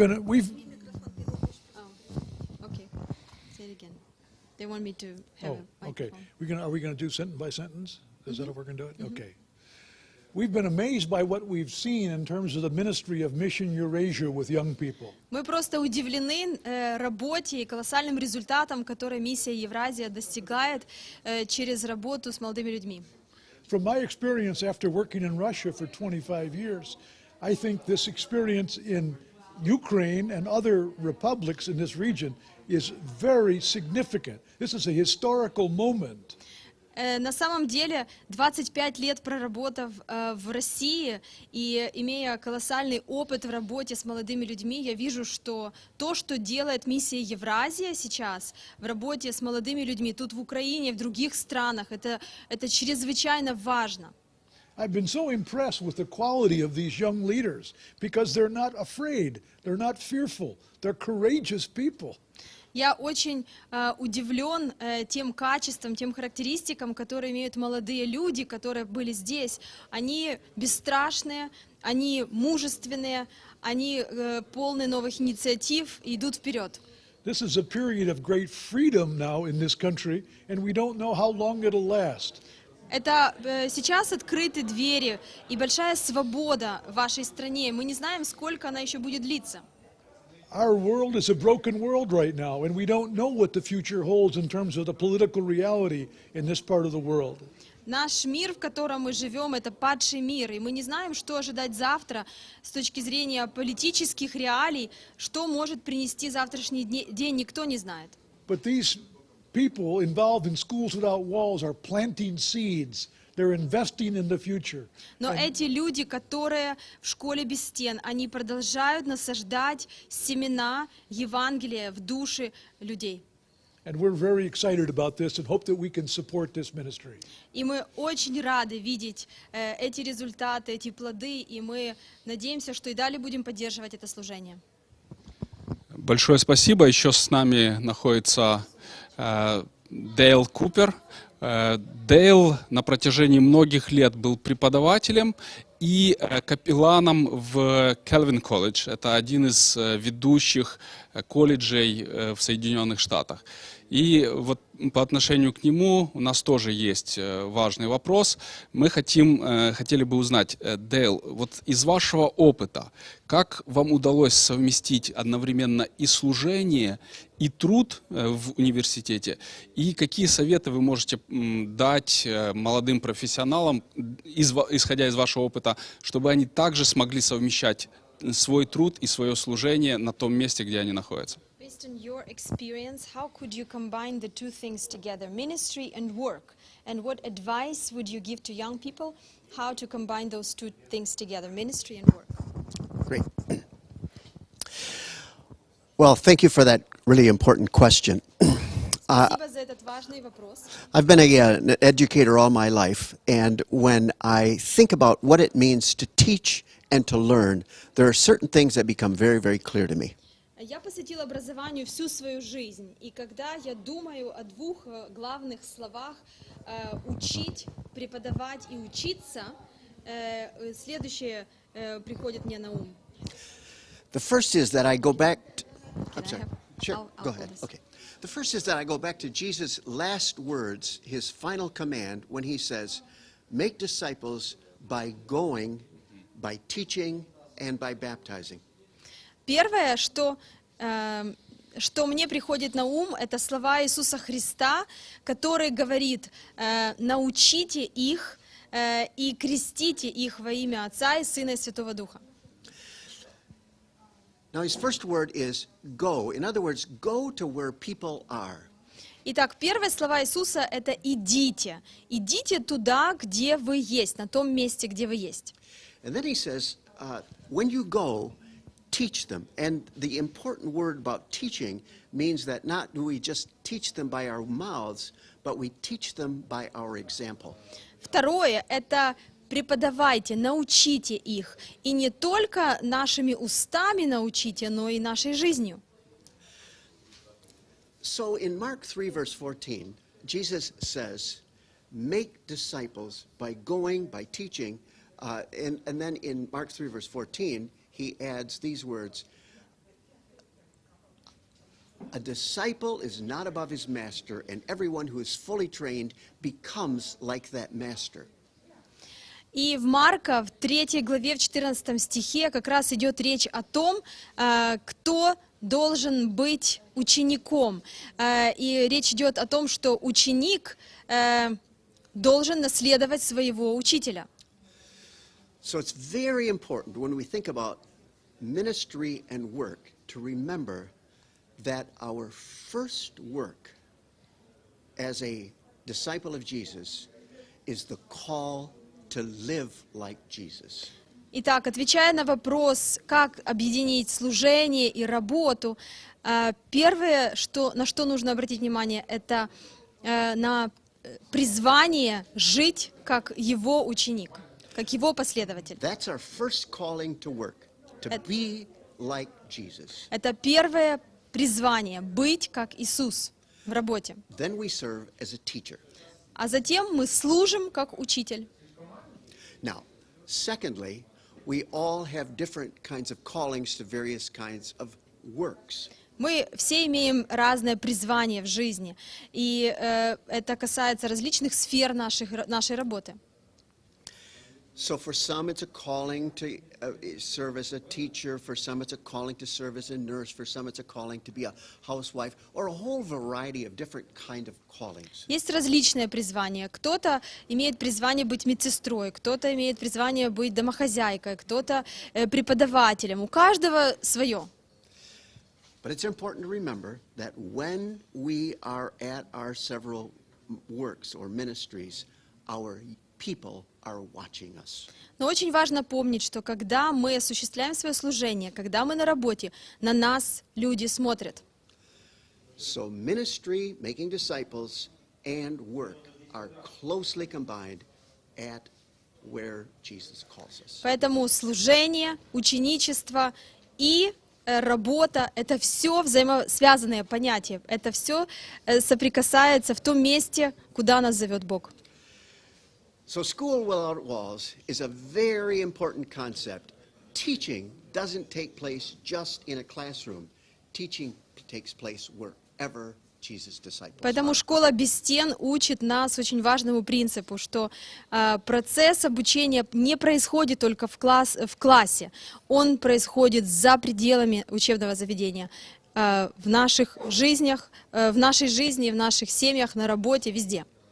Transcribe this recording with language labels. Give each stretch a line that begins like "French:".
English: Oh, okay. Say it again. They want me to have a okay. microphone. Are we going to do sentence by sentence? Is that how we're going to do it? Okay. We've been amazed by what we've seen in terms of the ministry of Mission Eurasia with young people.
Russian: Мы просто удивлены работе и колоссальным результатам, которые миссия Евразия достигает через работу с молодыми людьми.
English: From my experience after working in Russia for 25 years, I think this experience in Ukraine and other republics in this region is very significant. This is a historical moment.
Russian: На самом деле, 25 лет проработав в России и имея колоссальный опыт в работе с молодыми людьми, я вижу, что то, что делает миссия Евразия сейчас в работе с молодыми людьми, тут в Украине, в других странах, это чрезвычайно важно.
English: I've been so impressed with the quality of these young leaders because they're not afraid, they're not fearful, they're courageous people.
Russian: Я очень удивлен тем качеством, тем характеристикам, которые имеют молодые люди, которые были здесь. Они бесстрашные, они мужественные, они полны новых инициатив и идут вперед.
English: This is a period of great freedom now in this country, and we don't know how long it'll last.
Russian: Это сейчас открыты двери и большая свобода в вашей стране. Мы не знаем, сколько она еще будет длиться.
English: Our world is a broken world right now, and we don't know what the future holds in terms of the political reality in this part of the world.
Russian: Наш мир, в котором мы живем, это падший мир, и мы не знаем, что ожидать завтра с точки зрения политических реалий, что может принести завтрашний день, никто не знает.
English: But these people involved in Schools Without Walls are planting seeds. They're investing in the future.
Russian: Но эти люди, которые в школе без стен, они продолжают насаждать семена Евангелия в души людей.
English: And we're very excited about this and hope that we can support this ministry.
Russian: И мы очень рады видеть эти результаты, эти плоды, и мы надеемся, что и далее будем поддерживать это служение. Большое спасибо. Еще с нами находится Дейл Купер. Дейл на протяжении многих лет был преподавателем и капелланом в Calvin колледж. Это один из ведущих колледжей в Соединенных Штатах. И вот по отношению к нему у нас тоже есть важный вопрос. Мы хотели бы узнать, Дейл, вот из вашего опыта, как вам удалось совместить одновременно и служение, и труд в университете, и какие советы вы можете дать молодым профессионалам, исходя из вашего опыта, чтобы они также смогли совмещать свой труд и свое служение на том месте, где они находятся?
English: Based on your experience, how could you combine the two things together, ministry and work? And what advice would you give to young people how to combine those two things together, ministry and work? Great. Well, thank you for that really important question.
Russian: Спасибо за этот важный вопрос.
English: I've been an educator all my life, and when I think about what it means to teach and to learn, there are certain things that become very, very clear to me.
Russian: Я посвятила образованию всю свою жизнь, и когда я думаю о двух главных словах учить, преподавать и учиться, следующее приходит мне на ум.
English: The first is that I go back. I'm sorry. Sure. I'll Go hold ahead. this. Okay. The first is that I go back to Jesus' last words, his final command, when he says, "Make disciples by going, by teaching, and by baptizing."
Russian: Первое, что мне приходит на ум, это слова Иисуса Христа, который говорит: научите их и крестите их во имя Отца и Сына и Святого Духа.
English: Now, his first word is go. In other words, go to where people are.
Russian: Итак, первые слова Иисуса — это «идите». Идите туда, где вы есть, на том месте, где вы есть.
English: And then he says, when you go, teach them. And the important word about teaching means that not do we just teach them by our mouths, but we teach them by our example.
Russian: Второе — это преподавайте, научите их. И не только нашими устами научите, но и нашей жизнью.
English: So in Mark 3, verse 14, Jesus says, make disciples by going, by teaching. And then in Mark 3, verse 14, he adds these words, a disciple is not above his master, and everyone who is fully trained becomes like that master.
Russian: И в Марка, в 3 главе, в 14 стихе как раз идет речь о том, кто должен быть учеником. И речь идет о том, что ученик должен наследовать своего учителя.
English: So it's very important when we think about ministry and work to remember that our first work as a disciple of Jesus is the call to live like Jesus.
Russian: Итак, отвечая на вопрос, как объединить служение и работу, первое, на что нужно обратить внимание, это на призвание жить как его ученик, как его последователь.
English: That's our first calling to work, to be like Jesus.
Russian: Это первое призвание — быть как Иисус в работе.
English: Then we serve as a teacher.
Russian: А затем мы служим как учитель.
English: Now, secondly, we all have different kinds of callings to various kinds of works.
Russian: Мы все имеем разное призвание в жизни, и это касается различных сфер нашей работы.
English: So for some it's a calling to serve as a teacher, for some it's a calling to serve as a nurse, for some it's a calling to be a housewife, or a whole variety of different kind of callings.
Russian: Есть различные призвания. Кто-то имеет призвание быть медсестрой, кто-то имеет призвание быть домохозяйкой, кто-то преподавателем. У каждого свое.
English: But it's important to remember that when we are at our several works or ministries, our people are watching us.
Russian: Но очень важно помнить, что когда мы осуществляем свое служение, когда мы на работе, на нас люди смотрят.
English: So ministry, making disciples, and work are closely combined at where Jesus calls us.
Russian: Поэтому служение, ученичество и работа — это все взаимосвязанные понятия. Это все соприкасается в том месте, куда нас зовет Бог.
English: So school without walls is a very important concept. Teaching doesn't take place just in a classroom. Teaching takes place wherever Jesus' disciples
Russian: Поэтому
English: are.
Russian: школа без стен учит нас очень важному принципу, что процесс обучения не происходит только в классе, он происходит за пределами учебного заведения, в наших жизнях, в нашей жизни, в наших семьях, на работе, везде.